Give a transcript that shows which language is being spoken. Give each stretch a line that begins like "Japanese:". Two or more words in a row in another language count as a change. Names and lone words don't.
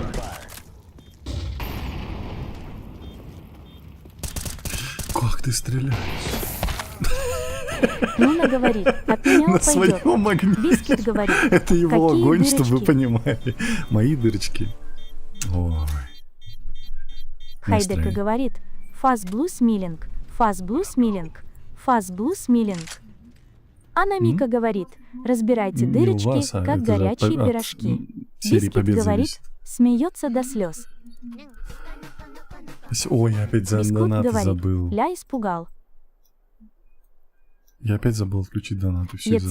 Russian: Как ты стреляешь? Нуна говорит, от меня На пойдет. своем огне. Бискит говорит, Это его какие огонь, чтобы вы дырочки? понимали. Мои дырочки. Ой. Хайдека Настроение. говорит,
English: face blue smiling, face blue smiling, face blue smiling.
Russian: Анамика говорит, разбирайте Не у дырочки, вас, а как это горячие от пирожки. серии Бискит побед говорит, зависит. смеется до слез. Ой, я опять за Бискут донаты говорит, забыл. ля испугал. Я опять забыл включить донаты. Все из-за